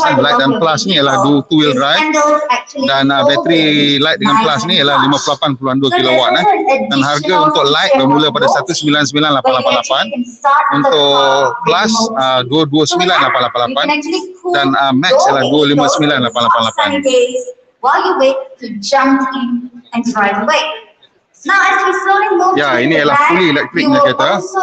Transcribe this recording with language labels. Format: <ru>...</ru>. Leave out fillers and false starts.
<ms>Light dan plus ni ialah 2-wheel drive dan bateri light dengan plus ni ialah 58.2 kW dan harga untuk light bermula pada 199,888, untuk plus 229,888 dan max ialah 259,888.</ms> <en>While you wait to jump in and drive away. Now, as we slowly move</en> <ms>ini ialah fully electric punya kereta.</ms>